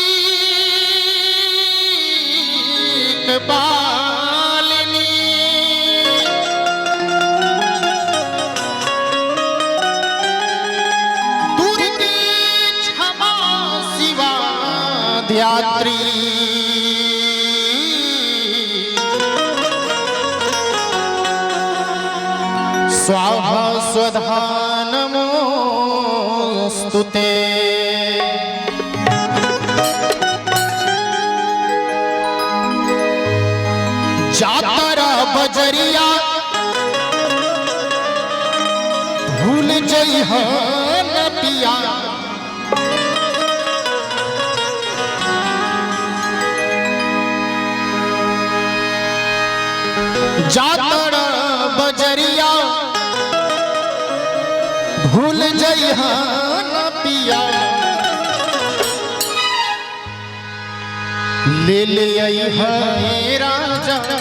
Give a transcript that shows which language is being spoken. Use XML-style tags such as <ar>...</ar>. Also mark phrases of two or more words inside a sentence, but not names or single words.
<sa>कपालिनी, दुर्गे क्षमा शिवा ध्यात्री, स्वाहा स्वधा नमोस्तुते।</sa> <bho>जातरा बजरिया भूल जइह न पिया, जातरा बजरिया भूल जइह न पिया, ले ले अइह राजा,</bho>